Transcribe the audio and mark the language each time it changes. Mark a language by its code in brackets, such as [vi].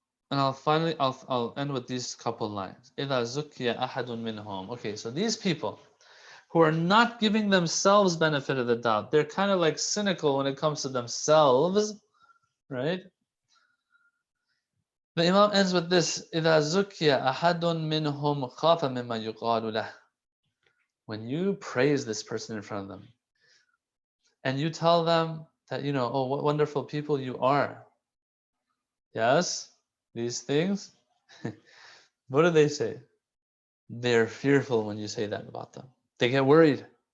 [en] And I'll end with these couple lines. [ar] إِذَا زُكِّيَ أَحَدٌ مِّنْهُمْ. [en] Okay, so these people who are not giving themselves benefit of the doubt, they're kind of like cynical when it comes to themselves, right? The Imam ends with this, [ar] إِذَا زُكِّيَ أَحَدٌ مِّنْهُمْ خَافَ مِمَّا يُقَالُ لَهُ. [en] When you praise this person in front of them, and you tell them that, oh, what wonderful people you are. Yes, these things. What do they say? They're fearful when you say that about them. They get worried.